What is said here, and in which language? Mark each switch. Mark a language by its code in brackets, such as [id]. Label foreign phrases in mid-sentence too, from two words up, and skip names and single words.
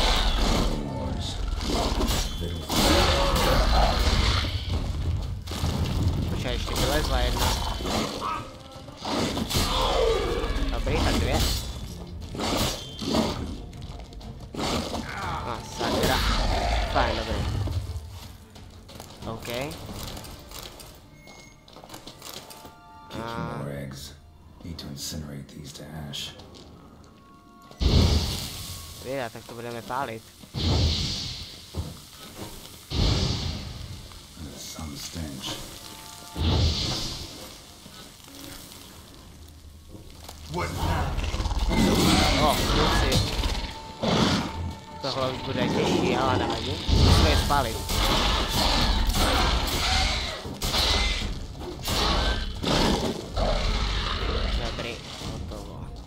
[cs] Počkej, ještě vylezla jedna. Dobrý, tak dvě. A sakra. Fajn, dobrý. OK. [en] More eggs. Need to incinerate these to ash. [cs] Věda, tak to budeme pálit. [en] Some stench. What? [cs] Kluci. Tohle už bude těžší, ale nevadí. Musíme je spálit. Dobrý, hotovo.